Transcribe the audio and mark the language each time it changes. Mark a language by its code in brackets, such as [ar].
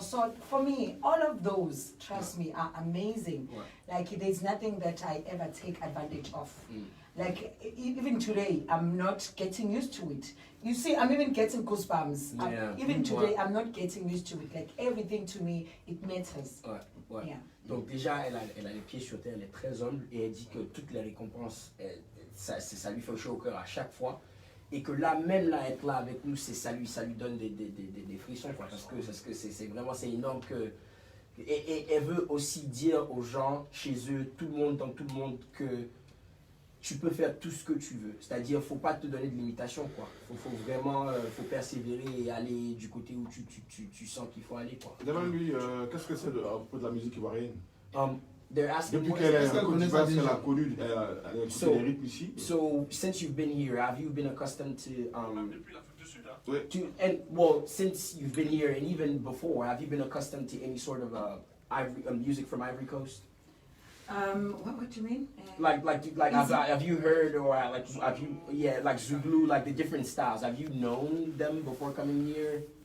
[en] So for me, all of those, trust me, are amazing. Like there's nothing that I ever take advantage of. Like even today, I'm not getting used to it. You see, I'm even getting goosebumps. Even today, I'm not getting used to it. Like everything to me, it matters. Yeah. [fr] Donc déjà, elle a les pieds sur terre, elle est très humble et elle dit que toutes les récompenses, ça lui fait chaud au cœur à chaque fois. Et que là, même là, être là avec nous, ça lui donne des frissons, quoi, parce que c'est vraiment, c'est énorme que... Et elle veut aussi dire aux gens, chez eux, dans tout le monde, que tu peux faire tout ce que tu veux. C'est-à-dire, il ne faut pas te donner de limitation, quoi. Faut vraiment faut persévérer et aller du côté où tu sens qu'il faut aller, quoi. Demande-lui, qu'est-ce que c'est à propos de la musique ivoirienne? Depuis qu'elle est en Côte d'Ivoire, elle a connu les rythmes ici. [en] So, since you've been here, have you been accustomed to... [fr] Depuis l'Afrique du Sud, hein. [en] well, since you've been here and even before, have you been accustomed to any sort of music from Ivory Coast? What do you mean? Like have you heard or like Zulu, like the different styles? Have you known them before coming here?